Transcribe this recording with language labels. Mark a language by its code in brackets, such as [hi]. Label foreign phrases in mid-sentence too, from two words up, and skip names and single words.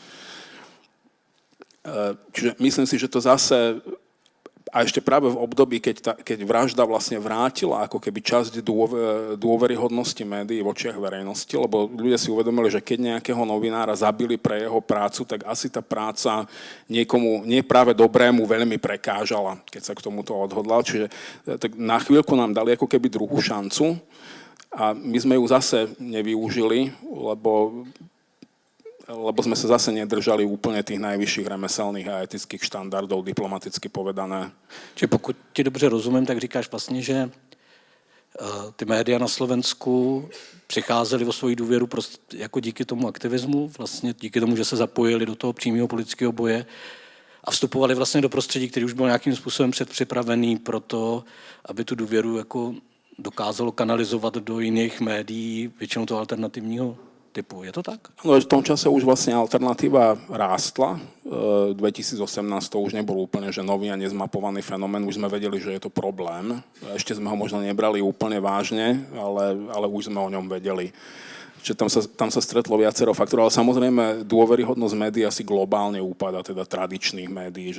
[sk] Čiže myslím si, že to zase a ešte práve v období, keď vražda vlastne vrátila ako keby časť dôveryhodnosti médií v očiach verejnosti, lebo ľudia si uvedomili, že keď nejakého novinára zabili pre jeho prácu, tak asi tá práca niekomu, nie práve dobrému, veľmi prekážala, keď sa k tomuto odhodlal. Čiže tak na chvíľku nám dali ako keby druhú šancu a my sme ju zase nevyužili, lebo sme sa zase nedržali úplne tých najvyšších remeselných a etických štandardov, diplomaticky povedané. [cs] Čiže pokud ti dobře rozumím, tak říkáš vlastně, že ty média na Slovensku přicházely o svoji důvěru prostě jako díky tomu aktivismu, vlastně díky tomu, že se zapojili do toho přímého politického boje a vstupovali vlastně do prostředí, který už byl nějakým způsobem předpřipravený pro to, aby tu důvěru jako dokázalo kanalizovat do jiných médií, většinou toho alternativního typu. Je to tak? No, [sk] v tom čase už vlastne alternatíva rástla. 2018 to už nebol úplne že nový a nezmapovaný fenomén. Už sme vedeli, že je to problém. Ešte sme ho možno nebrali úplne vážne, ale už sme o ňom vedeli. Čiže tam sa stretlo viacero faktorov, ale samozrejme dôveryhodnosť médií asi globálne úpada, teda tradičných médií.